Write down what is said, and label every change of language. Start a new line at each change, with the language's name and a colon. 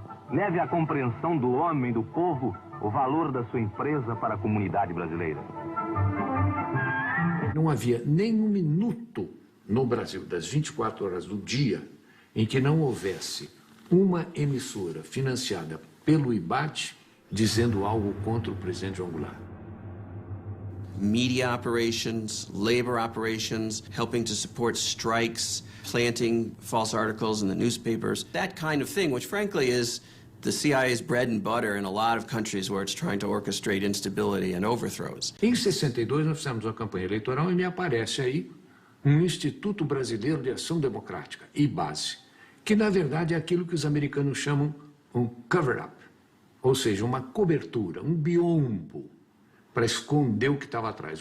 Portuguese: Leve à compreensão do homem, do povo, o valor da sua empresa para a comunidade brasileira. Não havia nem um minuto no Brasil, das 24 horas do dia, em que não houvesse uma emissora financiada pelo IBAD dizendo algo contra o presidente João Goulart.
English: Media operations, labor operations, helping to support strikes, planting false articles in the newspapers, that kind of thing, which frankly is the CIA's bread and butter in a lot of countries where it's trying to orchestrate instability and overthrows.
Portuguese: Em 62 nós fizemos uma campanha eleitoral e me aparece aí um Instituto Brasileiro de Ação Democrática, IBASE, que na verdade é aquilo que os americanos chamam um cover-up, ou seja, uma cobertura, um biombo, para esconder o que estava atrás.